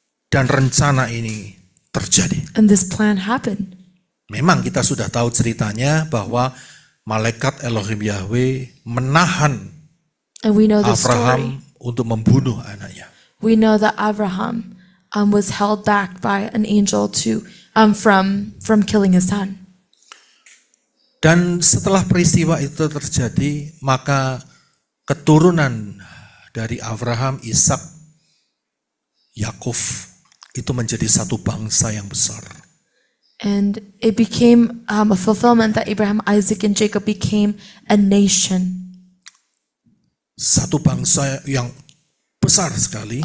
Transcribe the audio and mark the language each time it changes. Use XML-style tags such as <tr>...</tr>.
<id>dan rencana ini terjadi.</id> <en>And this plan happened.</en> <id>Memang kita sudah tahu ceritanya bahwa malaikat Elohim Yahweh menahan</id> <en>And we know the story.</en> <id>Abraham untuk membunuh anaknya.</id> <en>We know that Abraham was held back by an angel to from killing his son.</en> <id>Dan setelah peristiwa itu terjadi, maka keturunan dari Abraham, Ishak, Yakub itu menjadi satu bangsa yang besar.</id> <en>And it became a fulfillment that Abraham, Isaac, and Jacob became a nation,</en> <id>Satu bangsa yang besar sekali.</id>